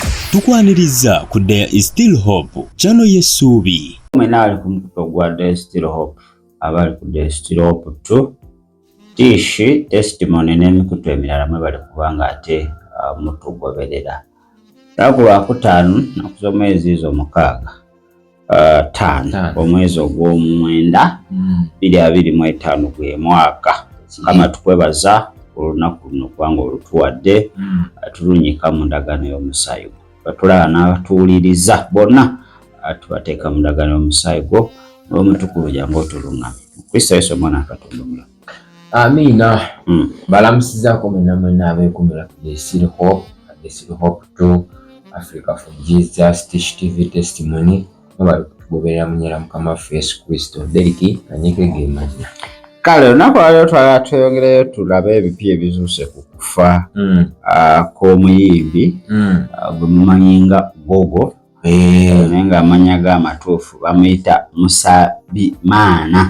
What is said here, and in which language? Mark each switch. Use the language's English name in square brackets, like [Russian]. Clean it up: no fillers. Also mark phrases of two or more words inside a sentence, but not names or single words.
[Ganda] tukwaniriza ku There is Still Hope channel y'essuubi. Mwena ali ku mukuto gwa There is Still Hope, abali ku There is Still Hope 2, tiishi, testimony n'emikutu emirala mwe bali kubanga ate mutugoberera. Ku Lwakutaano naku z'omwezi z'omukaaga 5 omwezi ogw'omwenda 2025 gwe mwaka. Kama tukwebaza olunaku luno kubanga olutuwadde tulunyika mu ndagaano y'omusaayi gwo. Batulaba n'abatuwuliriza bonna tubateeka mu ndagaano y'omusaayi gwo n'omutukuvu jangu otuluŋŋamye. Kristo Yesu omwana Katonda omulamu. Amina. Balamusizaako mwena abeekumira ku There is Still Hope, There is Still Hope 2, Africa for Jesus, Tish TV Testimony, bali kutugoberera munyera Mukama waffe Yesu Kristo. Deriki Kanyike gemanya. Kale olunaku lwaleero twala tweyongereyo tulabe ebipya ebizuuse ku kufa kw'omuyimbi gwe mumanyi nga Gogo, naye ng'amanya ge amatuufu bamuyita Musabimaana.